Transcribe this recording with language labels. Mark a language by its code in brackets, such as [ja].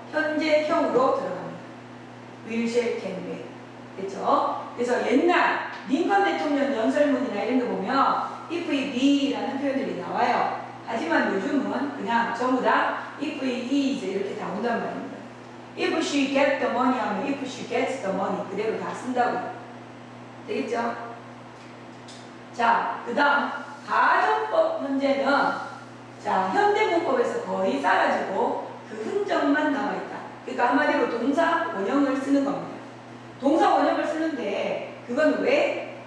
[ko] 현재형으로 들어갑니다. will, shall, can, may. 됐죠? 그래서 옛날 링컨 대통령 연설문이나 이런 거 보면 if it be라는 표현들이 나와요. 하지만 요즘은 그냥 전부 다 if it is 이렇게 다 온단 말입니다. [en] if she gets the money [ko] 하면 [en] if she gets the money [ko] 그대로 다 쓴다고. 되겠죠? 자, 그 다음 가정법 현재는 자 현대문법에서 거의 사라지고 그 흔적만 남아있다. 그러니까 한마디로 동사 원형을 쓰는 겁니다. 동사 원형을 쓰는데 그건 왜?